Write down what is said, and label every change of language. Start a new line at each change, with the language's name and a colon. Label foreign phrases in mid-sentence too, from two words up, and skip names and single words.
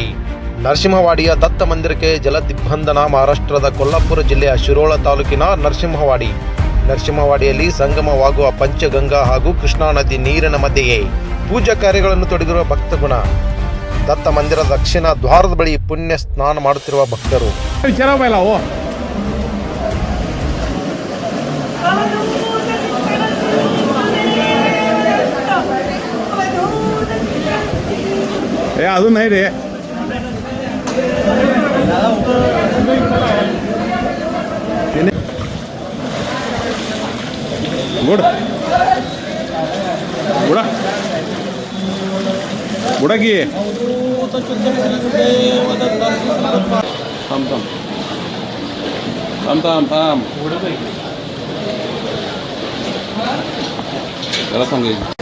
Kannada: ನರಸಿಂಹವಾಡಿಯ ದತ್ತ ಮಂದಿರಕ್ಕೆ ಜಲದಿಗ್ಬಂಧನ. ಮಹಾರಾಷ್ಟ್ರದ ಕೊಲ್ಹಾಪುರ ಜಿಲ್ಲೆಯ ಶಿರೋಳ ತಾಲೂಕಿನ ನರಸಿಂಹವಾಡಿಯಲ್ಲಿ ಸಂಗಮವಾಗುವ ಪಂಚಗಂಗಾ ಹಾಗೂ ಕೃಷ್ಣಾ ನದಿ ನೀರಿನ ಮಧ್ಯೆಯೇ ಪೂಜಾ ಕಾರ್ಯಗಳನ್ನು ತೊಡಗಿರುವ ಭಕ್ತಗುಣ. ದತ್ತ ಮಂದಿರದ ದಕ್ಷಿಣ ದ್ವಾರದ ಬಳಿ ಪುಣ್ಯ ಸ್ನಾನ ಮಾಡುತ್ತಿರುವ ಭಕ್ತರು.
Marathi: अजून नाही रे. गुड बुडा बुडा की थांब थांब थांब थांब थांब त्याला सांगायचं.